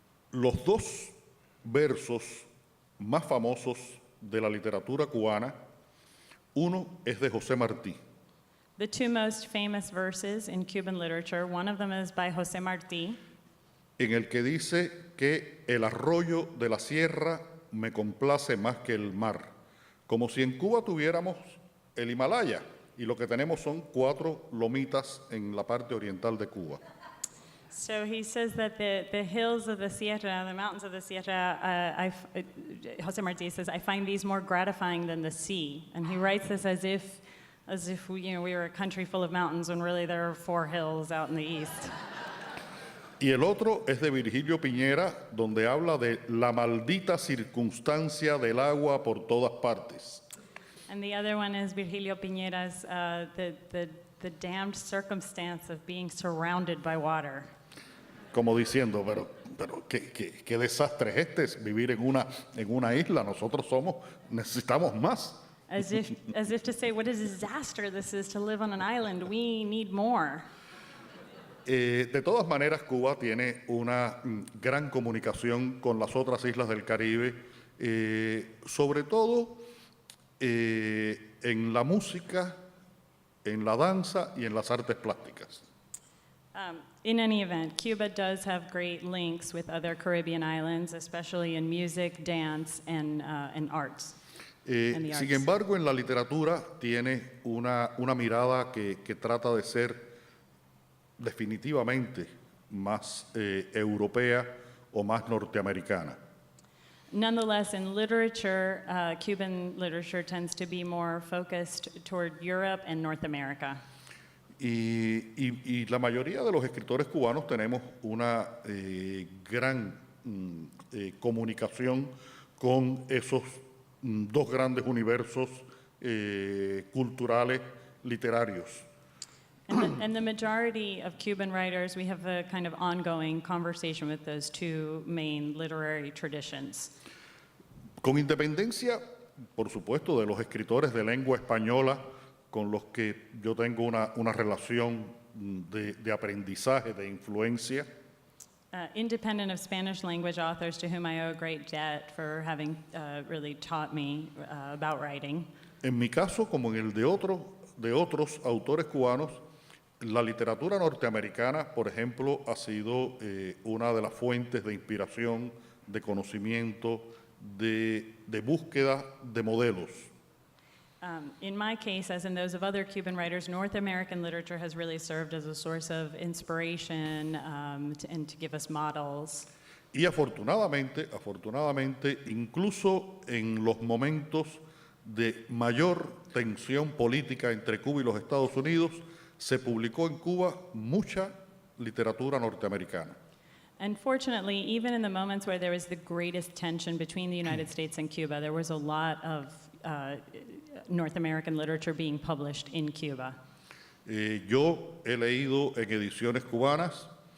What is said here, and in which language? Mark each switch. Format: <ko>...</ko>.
<es>Los dos versos más famosos de la literatura cubana, uno es de José Martí.</es> <en>The two most famous verses in Cuban literature, one of them is by José Martí,</en> <es>En el que dice que el arroyo de la sierra me complace más que el mar, como si en Cuba tuviéramos el Himalaya y lo que tenemos son 4 lomitas en la parte oriental de Cuba.</es> <en>So he says that the hills of the Sierra, the mountains of the Sierra, José Martí says, I find these more gratifying than the sea. And he writes this as if we were a country full of mountains when really there are 4 hills out in the east.</en> <es>Y el otro es de Virgilio Piñera, donde habla de la maldita circunstancia del agua por todas partes.</es> <en>And the other one is Virgilio Piñera's, the damned circumstance of being surrounded by water.</en> <es>Como diciendo, pero qué desastre es este, es vivir en una isla, nosotros necesitamos más.</es> <en>As if to say, what a disaster this is to live on an island. We need more.</en> <es>De todas maneras, Cuba tiene una gran comunicación con las otras islas del Caribe, sobre todo en la música, en la danza y en las artes plásticas.</es> <en>In any event, Cuba does have great links with other Caribbean islands, especially in music, dance, and arts. And the</en> <es>Sin</es> <en>arts.</en> <es>embargo, en la literatura tiene una mirada que trata de ser definitivamente más europea o más norteamericana.</es> <en>Nonetheless, in literature, Cuban literature tends to be more focused toward Europe and North America.</en> <es>Y la mayoría de los escritores cubanos tenemos una gran comunicación con esos dos grandes universos culturales, literarios.</es> <en>And the majority of Cuban writers, we have a kind of ongoing conversation with those two main literary traditions.</en> <es>Con independencia, por supuesto, de los escritores de lengua española con los que yo tengo una relación de aprendizaje, de influencia.</es> <en>Independent of Spanish language authors to whom I owe a great debt for having really taught me about writing.</en> <es>En mi caso, como en el de otros autores cubanos, la literatura norteamericana, por ejemplo, ha sido una de las fuentes de inspiración, de conocimiento, de búsqueda de modelos.</es> <en>In my case, as in those of other Cuban writers, North American literature has really served as a source of inspiration and to give us models.</en> <es>Y afortunadamente, incluso en los momentos de mayor tensión política entre Cuba y los Estados Unidos, se publicó en Cuba mucha literatura norteamericana.</es> <en>And fortunately, even in the moments where there was the greatest tension between the United States and Cuba, there was a lot of North American literature being published in Cuba.</en> <es>Yo he leído en ediciones cubanas</es>